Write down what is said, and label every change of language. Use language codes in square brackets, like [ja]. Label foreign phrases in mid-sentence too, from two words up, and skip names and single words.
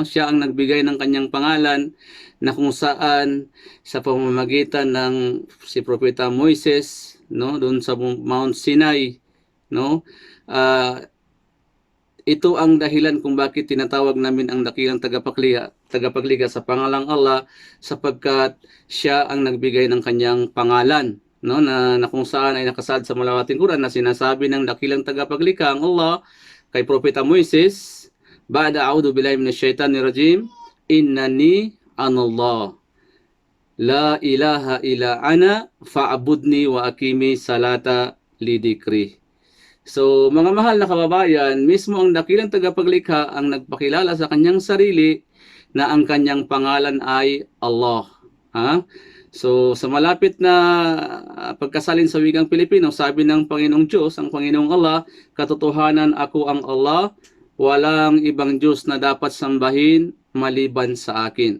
[tl] Siya ang nagbigay ng kanyang pangalan, na kung saan sa pamamagitan ng si Propeta Moises, no, doon sa Mount Sinai, no, ito ang dahilan kung bakit tinatawag namin ang dakilang tagapaglikha sa pangalang Allah, sapagkat siya ang nagbigay ng kanyang pangalan. no, na kung saan ay nakasaad sa malawating Quran na sinasabi ng dakilang tagapaglikha ang Allah kay Propeta Moises, [ar] بعد أعوذ بالله من الشيطان الرجيم، إنني أنا الله. لا إله إلا أنا فاعبدني وأقم الصلاة لذكري. [tl] So, mga mahal na kababayan, mismo ang dakilang tagapaglikha ang nagpakilala sa kanyang sarili na ang kanyang pangalan ay Allah. Ha? So, sa malapit na pagkasalin sa wikang Pilipino, sabi ng Panginoong Diyos, ang Panginoong Allah, katotohanan ako ang Allah, walang ibang Diyos na dapat sambahin maliban sa akin.